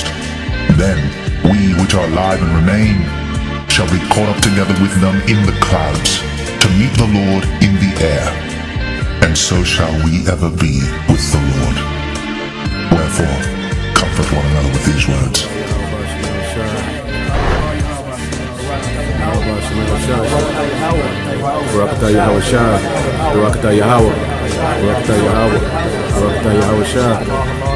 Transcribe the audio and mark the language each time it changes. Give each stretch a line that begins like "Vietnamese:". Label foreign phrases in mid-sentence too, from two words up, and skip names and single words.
English: Then we which are alive and remain shall be caught up together with them in the clouds, to meet the Lord in the air. And so shall we ever be with the Lord. Wherefore, comfort one another with these words. Barakatah Yahweh Shah, Barakatah Yahweh, Barakatah Yahweh, Barakatah Yahweh Shah.